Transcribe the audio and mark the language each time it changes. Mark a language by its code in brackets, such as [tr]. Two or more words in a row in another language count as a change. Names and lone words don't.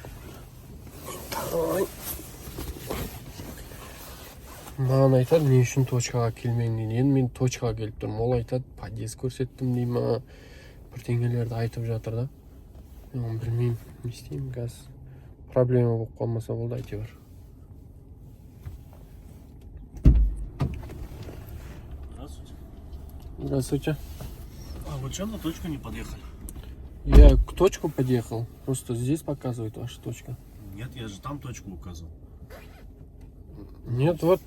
[kk] Маған айтады, не үшін точкаға келмедің дейді. Енді мен точкаға келіп тұрмын. Ол айтады, подъезд көрсеттім дей ма, бірдеңелерді айтып жатыр да. Мен білмеймін, не істеймін қазір. Проблема болып қалмаса болды, әйтеуір. [ru] Здравствуйте. А вы что на точку не подъехали? Я к точку подъехал. Просто здесь показывает ваша точка. Нет, я же там точку указывал. Нет, вот,